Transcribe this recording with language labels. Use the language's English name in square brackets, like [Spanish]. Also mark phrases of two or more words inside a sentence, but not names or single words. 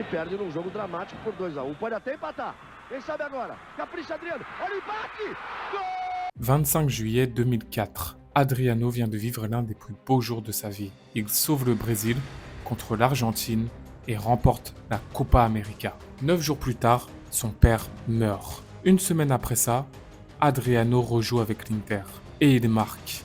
[Portuguese] Perde num jogo dramático por 2-1. Pode até empatar. Quem sabe agora? Capricha Adriano. Olha o empate! Gol! [French] 25 juillet 2004, Adriano vient de vivre l'un des plus beaux jours de sa vie. Il sauve le Brésil contre l'Argentine et remporte la Copa América. 9 jours plus tard, son père meurt. Une semaine après ça, Adriano rejoue avec l'Inter et il marque.